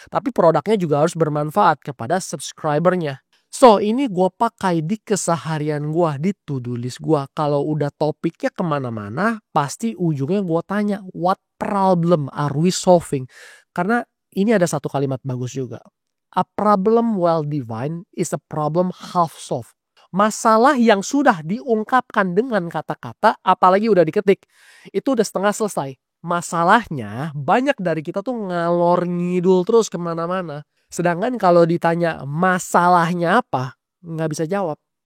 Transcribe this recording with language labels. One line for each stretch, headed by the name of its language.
Indonesian: Tapi produknya juga harus bermanfaat kepada subscribernya. So ini gue pakai di keseharian gue, di to-do list gue. Kalau udah topiknya kemana-mana, pasti ujungnya gue tanya,
English: what problem are we solving?
Indonesian: Karena ini ada satu kalimat bagus juga.
English: A problem well defined is a problem half solved.
Indonesian: Masalah yang sudah diungkapkan dengan kata-kata, apalagi udah diketik, itu udah setengah selesai. Masalahnya banyak dari kita tuh ngalor ngidul terus kemana-mana. Sedangkan kalau ditanya masalahnya apa, nggak bisa jawab.